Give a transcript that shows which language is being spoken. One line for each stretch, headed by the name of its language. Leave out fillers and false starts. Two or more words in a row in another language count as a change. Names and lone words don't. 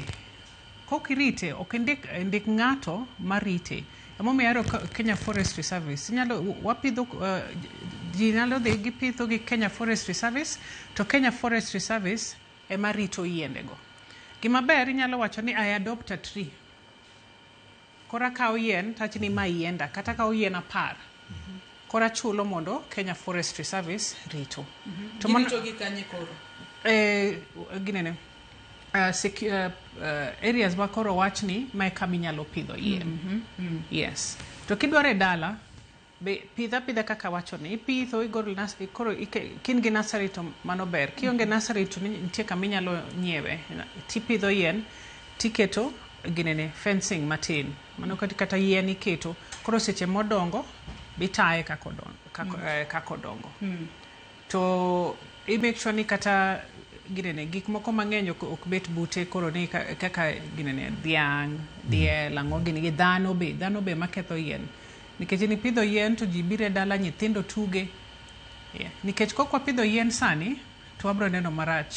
Luo (Kenya and Tanzania): Kokirite ok ndik ng'ato marite. Emomiyo ahero Kenya Forestry Service. Wapidho ji nyalo dhi gipidho gi Kenya Forestry Service, to Kenya Forestry Service ema rito yiendego. Gima ber inyalo wacho ni
English: I adopt a tree.
Luo (Kenya and Tanzania): Kora kawo yien tachni ma yienda kata kawo yien 10. Kora chulo mondo Kenya Forestry Service rito. To rito gi kanye koro? Ginene. Areas ma koro wachni ma kama inyalo pidho yien. Yes. To kidware dala be pidha kaka wachoni ipidho igolo koro kin gi nursery to mano ber. Kionge nursery to nitie kama inyalo nyiewe tipidho yien tiketo ginene fencing matin. Mano kata yien iketo koro seche modongo bitaye kako dongo. To
English: I make sure
Luo (Kenya and Tanzania): ni kata ginene gik moko mang'eny ok bet bute koro ni kaka ginene dhiang', diel, ang'o gini gi dhano be maketho yien. Nikech ni pidho yien to ji bire dala nyithindo tuge. Nikech kok wapidho yien sani to wabro neno marach.